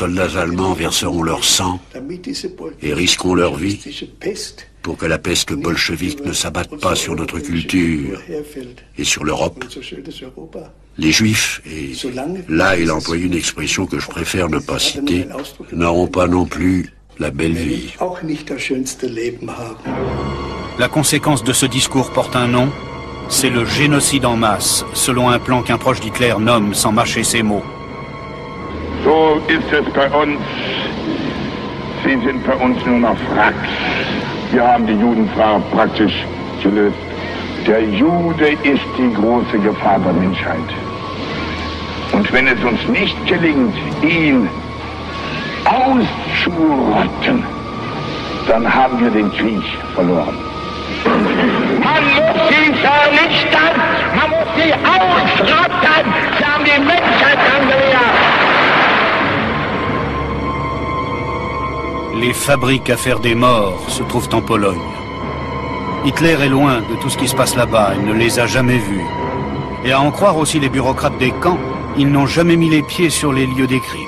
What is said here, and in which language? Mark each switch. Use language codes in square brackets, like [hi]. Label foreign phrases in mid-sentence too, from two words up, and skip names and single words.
[fr] soldats allemands verseront leur sang et risqueront leur vie pour que la peste bolchevique ne s'abatte pas sur notre culture et sur l'Europe, les Juifs, et là il a employé une expression que je préfère ne pas citer, n'auront pas non plus la belle vie. La conséquence de ce discours porte un nom, c'est le génocide en masse, selon un plan qu'un proche d'Hitler nomme sans mâcher ses mots. [de] So ist es bei uns. Sie sind bei uns nur noch Wracks. Wir haben die Judenfrage praktisch gelöst. Der Jude ist die große Gefahr der Menschheit. Und wenn es uns nicht gelingt, ihn auszurotten, dann haben wir den Krieg verloren. Man muss sie vernichten, man muss sie ausrotten. Sie haben die Menschheit angehört. [fr] Les fabriques à faire des morts se trouvent en Pologne. Hitler est loin de tout ce qui se passe là-bas, il ne les a jamais vus. Et à en croire aussi les bureaucrates des camps, ils n'ont jamais mis les pieds sur les lieux des crimes.